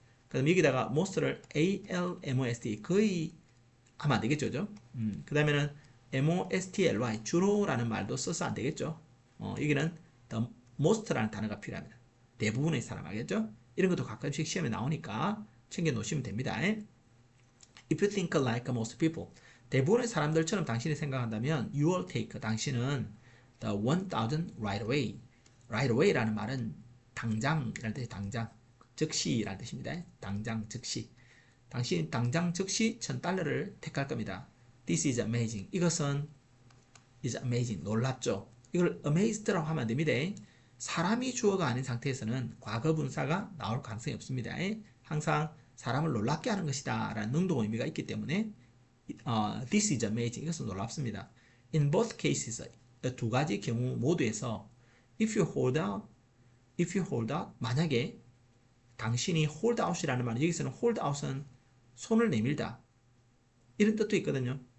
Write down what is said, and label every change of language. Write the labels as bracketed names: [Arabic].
[Korean] 그럼 여기다가 most를 almost 거의 하면 안 되겠죠. 그 다음에는 mostly 주로라는 말도 써서 안 되겠죠. 여기는 the most라는 단어가 필요합니다. 대부분의 사람 알겠죠? 이런 것도 가끔씩 시험에 나오니까 챙겨 놓으시면 됩니다. [English] If you think like most people, [Korean] 대부분의 사람들처럼 당신이 생각한다면 [English] you will take, [Korean] 당신은 [English] the 1000 right away. [Korean] right away라는 말은 당장이라는 뜻이 당장, 즉시라는 뜻입니다. 당장, 즉시. 당신이 당장 즉시 $1000를 택할 겁니다. [English] This is amazing. [Korean] 이것은 [English] is amazing. [Korean] 놀랍죠. 이걸 amazed라고 하면 안 됩니다. 사람이 주어가 아닌 상태에서는 과거 분사가 나올 가능성이 없습니다. 항상 사람을 놀랍게 하는 것이다 라는 능동 의미가 있기 때문에 [English] this is amazing. [Korean] 이것은 놀랍습니다. [English] In both cases, [Korean] 두 가지 경우 모두에서 [English] if you hold out, [Korean] 만약에 당신이 hold out이라는 말은 여기서는 hold out은 손을 내밀다 이런 뜻도 있거든요.